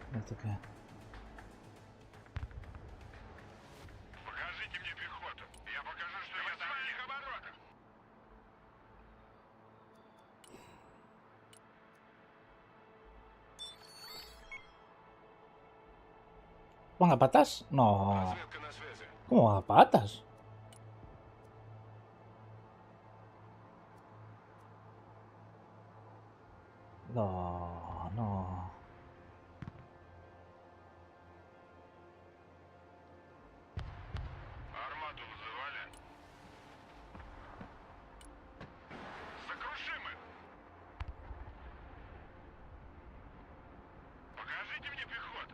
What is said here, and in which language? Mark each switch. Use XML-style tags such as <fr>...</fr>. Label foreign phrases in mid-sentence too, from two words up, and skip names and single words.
<es>esto que...</es> <ru>Покажите мне пехоту. Я покажу, что я там в их оборотах.</ru> <es>¿Van a patas? No.</es> <ru>Разведка на связи.</ru> <es>¿Cómo a patas? No, no.</es> <ru>Армаду вызывали. Сокрушим их. Покажите мне пехоту.</ru>